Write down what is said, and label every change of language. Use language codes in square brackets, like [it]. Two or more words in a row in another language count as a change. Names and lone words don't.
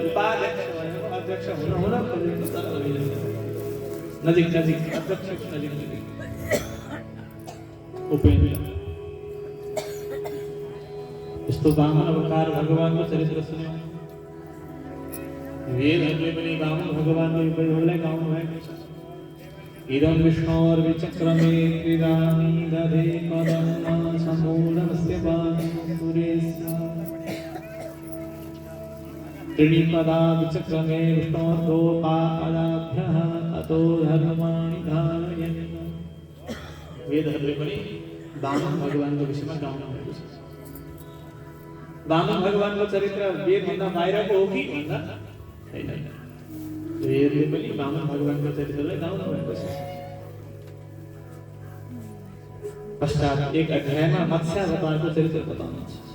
[ne] उपाध्यक्ष भनेको अध्यक्ष हुन खोजेको तर नजिक अध्यक्ष नजिक उपेन्द्र। यस्तो वामन अवतार भगवानको चरित्र सुन्यौँ। वेदहरूले पनि वामन भगवानको उपयोगलाई गाउनु भएको छ। [sa] इदं विष्णोर्विचक्रमे त्रिरामी दधे पदं समूलमस्य वायुपुरेस्या। त्रिणिपदा विचक्रमे विष्णोर्गोपादाभ्यः अतो धर्माणि धारयन्। [ne] वेदहरूले पनि वामन भगवानको विषयमा गाउनु भएको छ। वामन भगवानको चरित्र वेदभन्दा बाहिरको हो कि भन्दा होइन। वेदले पनि वामन भगवानको चरित्रलाई गाउनु भएको छ। पश्चात एक अध्यायमा मत्स्यावतारको चरित्र बताउनुहुन्छ।